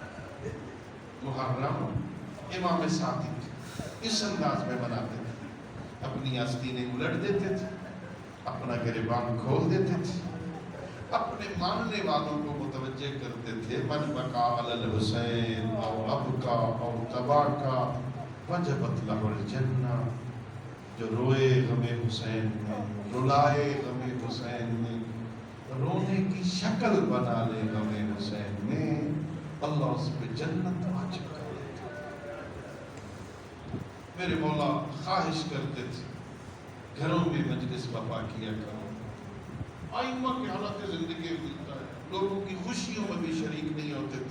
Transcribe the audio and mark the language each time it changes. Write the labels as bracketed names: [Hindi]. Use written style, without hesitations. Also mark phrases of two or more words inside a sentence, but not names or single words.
[Urdu] محرم امام صادق اس انداز میں مناتے تھے. اپنی آستینیں الٹ دیتے تھے، اپنا گریبان کھول دیتے تھے، اپنے ماننے والوں کو متوجہ کرتے تھے، [Arabic] من بقا علی الحسین او ابکا او تباکا وجبت لہ الجنہ، [Urdu] جو روئے غم حسین میں، رلائے غم حسین میں، رونے کی شکل بنا لے غم حسین میں، اللہ اس پہ جنت واجب کر دیتا۔ میرے مولا خواہش کرتے تھے گھروں میں مجلس برپا کیا کرو، آئمہ کی حالت زندگی ملتا ہے، لوگوں کی خوشیوں میں بھی شریک نہیں ہوتے تھے۔